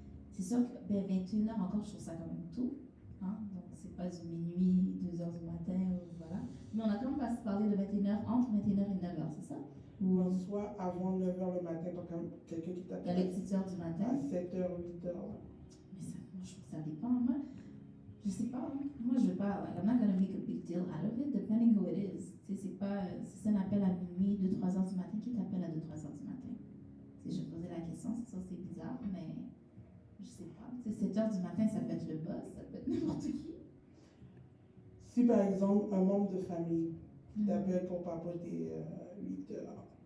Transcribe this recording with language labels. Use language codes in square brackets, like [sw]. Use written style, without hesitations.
[fr] C'est sûr que 21h encore, je trouve ça quand même tôt. Hein? Donc, c'est pas du minuit, 2h du matin, voilà. Mais on a quand même pas parlé de 21h, entre 21h et 9h, c'est ça? Ou soit avant 9h le matin, donc quelqu'un qui t'appelle. À les petites heures du matin. À 7h, 8h. Mais ça, moi, je trouve que ça dépend. Moi, je sais pas. Moi, je veux pas. [en] Like, I'm not gonna make a big deal out of it, depending who it is. [fr] Tu sais, c'est pas. Si c'est un appel à minuit, 2-3 heures du matin, qui t'appelle à 2-3 heures du matin? Tu sais, je posais la question, c'est ça, c'est bizarre, mais je sais pas. Tu sais, 7 heures du matin, ça peut être le boss, ça peut être n'importe qui. Si par exemple, un membre de famille qui t'appelle pour papoter 8 heures.